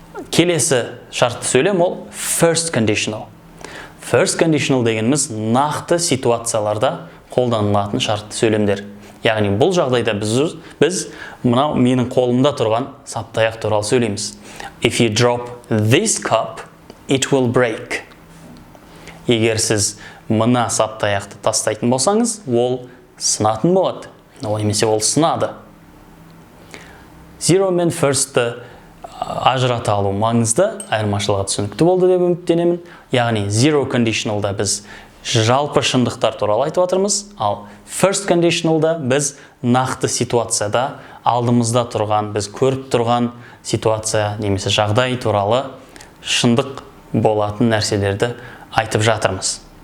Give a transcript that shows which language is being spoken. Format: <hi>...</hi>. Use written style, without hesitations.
<kk>Келесі шартты сөйлем ол first conditional. First conditional дегеніміз нақты ситуацияларда қолданылатын шартты сөйлемдер. Яғни бұл жағдайда біз мынау менің қолымда тұрған саптаяқ туралы сөйлейміз.</kk> <en>If you drop this cup, it will break.</en> <kk>Егер сіз мына саптаяқты тастайтын болсаңыз, ол сынатын болады. Немесе ол сынады. Zero мен first'ті ажырата алу маңызды, айырмашылығы түсінікті болды деп үміттенемін. Яғни zero conditionalда біз жалпы шындықтар туралы айтып отырмыз, ал first conditionalда біз нақты ситуацияда алдымызда тұрған, біз көріп тұрған ситуация немесе жағдай туралы шындық болатын нәрселерді айтып жатырмыз.</kk>